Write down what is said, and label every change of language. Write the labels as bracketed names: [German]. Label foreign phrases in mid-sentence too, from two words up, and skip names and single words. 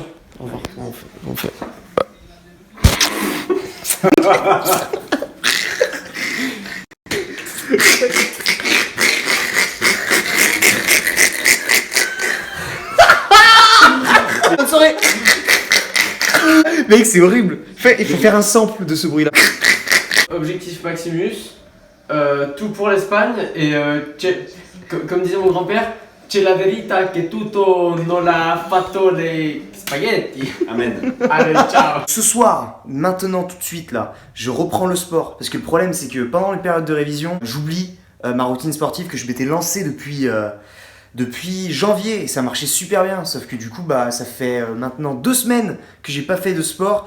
[French] Au revoir. On fait. Bonne soirée. Mec, c'est horrible. Il faut faire un sample de ce bruit-là. Objectif Maximus, tout pour l'Espagne et comme disait mon grand-père, [Italian] c'è la verità che tutto non l'ha fatto [French] les spaghetti. Amen. Allez, ciao. Ce soir, maintenant, tout de suite, là, je reprends le sport. Parce que le problème, c'est que pendant les périodes de révision, j'oublie ma routine sportive que je m'étais lancée depuis janvier. Et ça marchait super bien. Sauf que du coup, bah, ça fait maintenant 2 semaines que j'ai pas fait de sport.